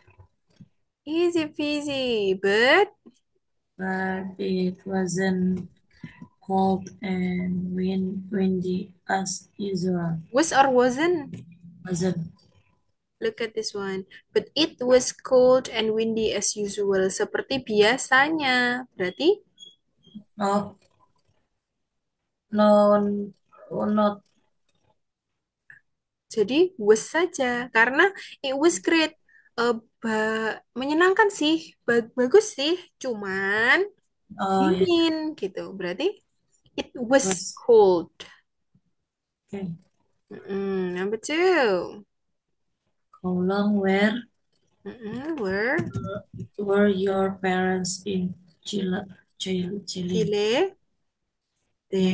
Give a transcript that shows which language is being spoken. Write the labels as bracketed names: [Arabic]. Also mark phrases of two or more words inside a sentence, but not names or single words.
[English] easy peasy, but but it wasn't cold and windy as usual. was or wasn't? Wasn't. Look at this one. But it was cold and windy as usual, [Indonesian] seperti biasanya. Berarti, [English] No, no, not. [Indonesian] jadi was saja. Karena [English] it was great. [Indonesian] Menyenangkan sih, bagus sih. Cuman [English] Oh, yeah. [Indonesian] dingin gitu. Berarti [English] it was Was cold. okay. Number two. How long Were were your parents in Chile? Chile. Chile, they